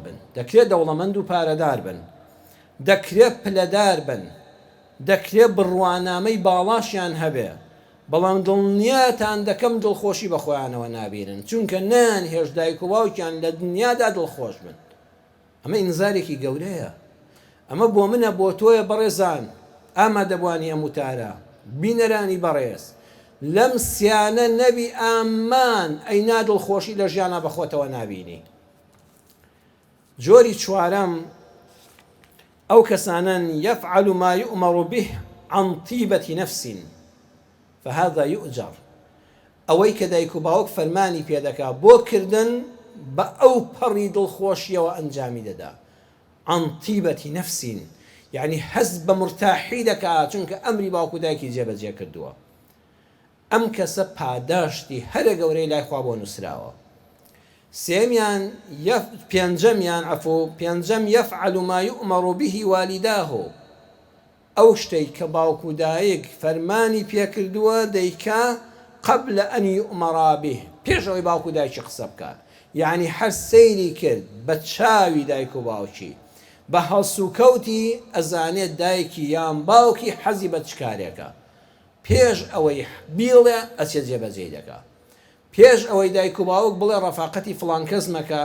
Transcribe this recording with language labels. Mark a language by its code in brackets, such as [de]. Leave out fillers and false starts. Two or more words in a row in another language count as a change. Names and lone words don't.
[ckb] بن دەکرێت دەوڵەمەند و پارەدار بن دەکرێت پلەدار بن دەکرێت بڕوانامەی باڵاشیان هەبێ بەڵام دڵنیاتان دەکەم دڵخۆشی بە خۆیانەوە نابینن چونکە نان هێش دایک و باوکیان لە دنیادا دڵخۆش بن ئەمە ئینزارێکی گەورەیە ئەمە بۆ منە بۆ تۆیە بەڕێزان ئامادەبوانی ئەم وتارە بینەرانی بەڕێز لەم سیانە نەبی ئامان ئەی نادڵخۆشی لە ژیانە بەخۆتەوە نابینی جۆری چوارەم ئەو کەسانن [ar] يفعل ما يؤمر به عن طيبة نفس فهذا يؤجر [ckb] ئەوەی کە دایک و باوک فەرمانی پێدەکا بۆ کردن بە ئەو پەڕی دڵخۆشیەوە ئەنجامی دەدا [ar] عن طيبة نفس [ckb] يعني حەز بە مرتاحی دەکات چونکە ئەمری باوک و دایکی جێبەجێ کردووە ئەم کەسە پاداشتی هەرە گەورەی لای خوا بۆ نووسراوە سێمیان پێنجەم [ar] يفعل ما يؤمر به والداه [ckb] ئەو شتەی کە باوک و دایک فەرمانی پێکردووە دەیکا [ar] قبل أن يؤمر به [ckb] پێشەوەی باوک و دایکی قسە بکات یعنی هەر سەیری کرد بە چاوی دایک و باوکی بە هەڵسوکەوتی ئەزانێت دایکی یان باوکی حەزی بە چ کارێکە پێش ئەوەی بیڵێ ئەچێت جێبەجێ دەکات پێش ئەوەی دایک و باوک بڵێ ڕەفاقەتی فڵان کەس مەکە